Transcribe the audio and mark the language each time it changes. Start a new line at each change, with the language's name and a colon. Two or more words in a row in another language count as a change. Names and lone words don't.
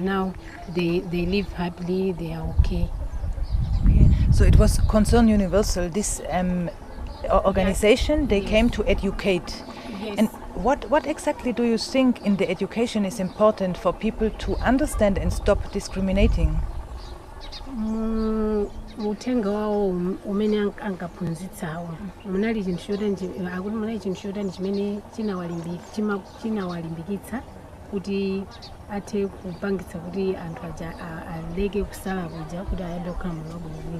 English: Now they live happily, they are okay. So it was Concern Universal, this organization, they came to educate. Yes. And what exactly do you think in the education is important for people to understand and stop discriminating?
Nyanja: Utenga wawo umene angaphunzitsawo munali chinthu choti chimene chinawalimbikitsa kuti athe kupangitsa kuti anthu aja aleke kusala kuja kuti ayambe kukhala moyo wabwino.